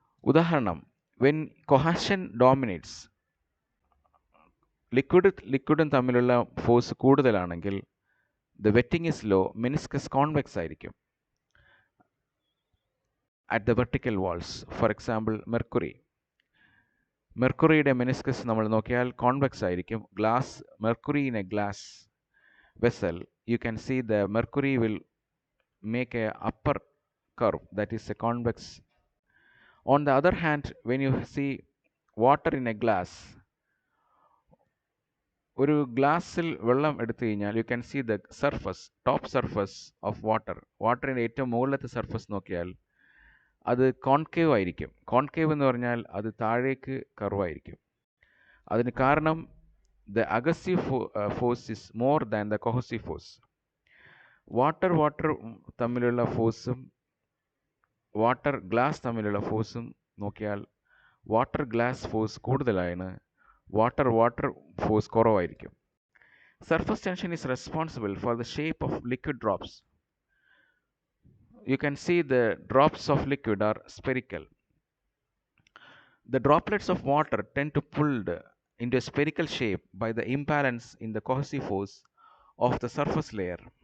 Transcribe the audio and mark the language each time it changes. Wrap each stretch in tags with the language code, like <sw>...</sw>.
<en>ഉദാഹരണം, when cohesion dominates,</en> <ml>ലിക്വിഡും തമ്മിലുള്ള force കൂടുതലാണെങ്കിൽ</ml> <en>the wetting is low,</en> <ml>meniscus convex ആയിരിക്കും</ml> <en>At the vertical walls. For example,</en> <ml>മെർക്കുറിയുടെ meniscus നമ്മൾ നോക്കിയാൽ കോൺവെക്സ് ആയിരിക്കും.</ml> <en>Mercury in a glass vessel, you can see the mercury will make a upper curve, that is a convex. On the other hand, when you see water in a glass,</en> <ml>ഒരു ഗ്ലാസ്സിൽ വെള്ളം എടുത്തു കഴിഞ്ഞാൽ</ml> <en>You can see the surface, top surface of water.</en> <ml>വാട്ടറിൻ്റെ ഏറ്റവും മുകളിലത്തെ surface നോക്കിയാൽ അത് കോൺകേവ് ആയിരിക്കും. കോൺകേവ് എന്ന് പറഞ്ഞാൽ അത് താഴേക്ക് കർവായിരിക്കും. അതിന് കാരണം</ml> <en>The adhesive force is more than the cohesive force.</en> <ml>Water തമ്മിലുള്ള ഫോഴ്സും വാട്ടർ ഗ്ലാസ് തമ്മിലുള്ള ഫോഴ്സും നോക്കിയാൽ വാട്ടർ ഗ്ലാസ് ഫോഴ്സ് കൂടുതലാണ്, വാട്ടർ ഫോഴ്സ് കുറവായിരിക്കും.</ml> <en>Surface tension is responsible for the shape of liquid drops. You can see the drops of liquid are spherical. The droplets of water tend to pulled into a spherical shape by the imbalance in the cohesive force of the surface layer.</en>